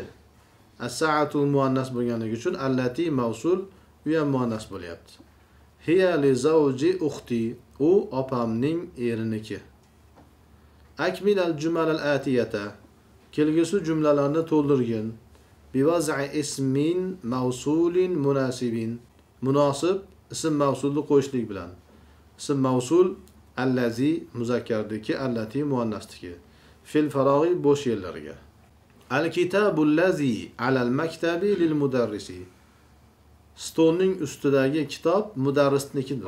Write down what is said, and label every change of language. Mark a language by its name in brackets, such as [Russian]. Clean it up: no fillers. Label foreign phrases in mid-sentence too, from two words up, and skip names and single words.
[Uzbek] As-sa'atu muannas bo'lganligi uchun allati mavsul u ham muannas bo'lyapti. [Arabic] هي لزوج أختي. [Uzbek] U opamning eriniki. [Arabic] أكمل الجمل الآتية. [Uzbek] Kelgusi jumlalarni to'ldirgin. [Arabic] بوضع اسم موصول مناسب مناسب اسم موصول [Uzbek] qo'yishlik bilan [Arabic] اسم موصول الذي [Uzbek] muzakkardiki allati muannasdiki [Arabic] في الفراغ [Uzbek] bo'sh yerlarga [Arabic] الكتاب الذي على المكتب للمدرس [Uzbek] stolning ustidagi kitob mudarrisnikidir.